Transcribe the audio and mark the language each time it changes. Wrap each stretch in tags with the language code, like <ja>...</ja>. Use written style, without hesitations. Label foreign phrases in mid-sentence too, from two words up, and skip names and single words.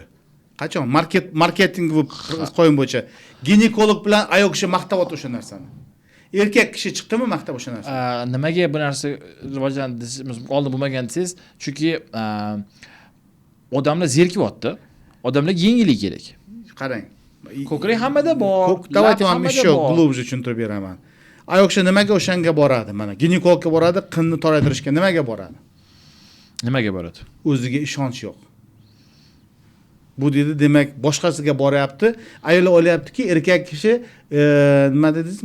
<uz>Qachon marketing qo'yin bo'yicha ginekolog bilan ayol kishi maqtayapti o'sha narsani. Erkak kishi chiqdimi maqtab o'sha narsani? Nimaga bu narsa rivojlandi desimiz oldin bo'lmagan desiz? Chunki odamlar zerkivyapti. Odamlarga yengillik kerak. Qarang. Ko'krak hammada bor.</uz> <ru>Давайте вам еще глубже</ru> <uz>tushuntirib beraman. Ayol kishi nimaga o'shanga boradi? Mana ginekologga boradi, qinni toraytirishga nimaga boradi? Nimaga boradi? O'ziga ishonch yo'q. Bu dedi, demak, boshqasiga boryapti. Ayollar o'ylayaptiki, erkak kishi nima dedingiz?</uz>